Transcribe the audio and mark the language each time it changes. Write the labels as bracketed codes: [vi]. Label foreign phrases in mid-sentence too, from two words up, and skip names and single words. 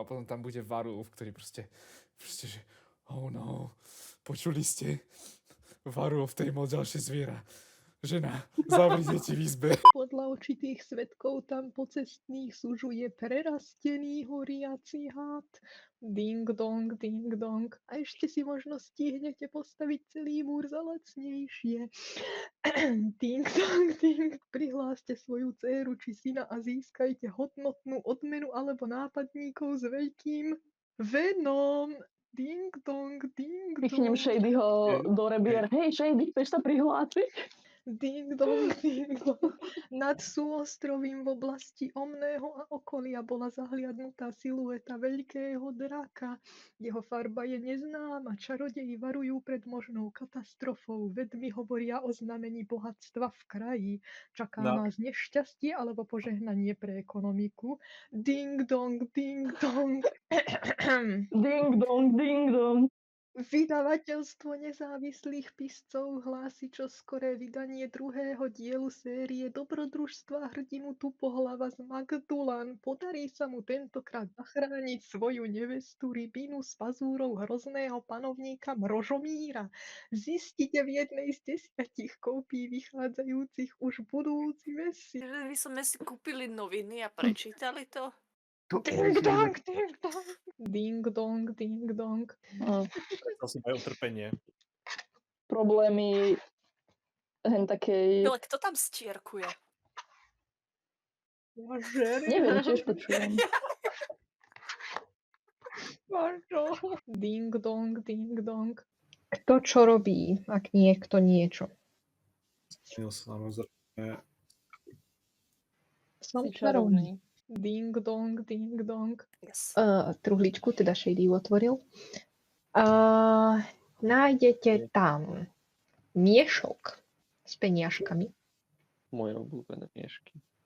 [sk] A potom tam bude Varulv, ktorý proste že [en] oh no, [sk] počuli ste? Varulv, to je moc ďalšie zviera. Žena, zavri deti v izbe. Podľa očitých svedkov tam pocestných sužuje prerastený horiaci had. Ding dong, ding dong. A ešte si možno stihnete postaviť celý múr za lacnejšie. Ding dong, ding. Prihláste svoju dcéru či syna a získajte hodnotnú odmenu alebo nápadníkov s veľkým venom. Ding dong, ding dong. Pichnem Shadyho do rebier. Hej, Shady, chceš sa prihlásiť? Ding dong, ding dong. Nad súostrovím v oblasti Omného a okolia bola zahliadnutá silueta veľkého draka. Jeho farba je neznáma, čarodeji varujú pred možnou katastrofou. Vedmi hovoria o znamení bohatstva v kraji. Čaká nás nešťastie alebo požehnanie pre ekonomiku. Ding dong, ding dong. Ding dong, ding dong. Vydavateľstvo nezávislých piscov hlási čoskoré vydanie druhého dielu série Dobrodružstva hrdinu Tupohlava z Magdulan. Podarí sa mu tentokrát zachrániť svoju nevestu Rybinu z pazúrov hrozného panovníka Mrožomíra. Zistite v jednej z 10 kópií vychádzajúcich už budúci mesiac. My sme si kúpili noviny a prečítali to. Ding dong, ding dong. Ding dong, ding dong. To si majú utrpenie. Problémy hen takej... Ale kto tam stierkuje? Neviem, tiež počujem. Ding dong, ding dong. Kto čo robí, ak niekto niečo? Samozrejme. Som Si čarovný. Ding dong, ding dong. Yes. Truhličku, teda Shady otvoril. Nájdete tam miešok s peniažkami. Moje obľúbené miešky.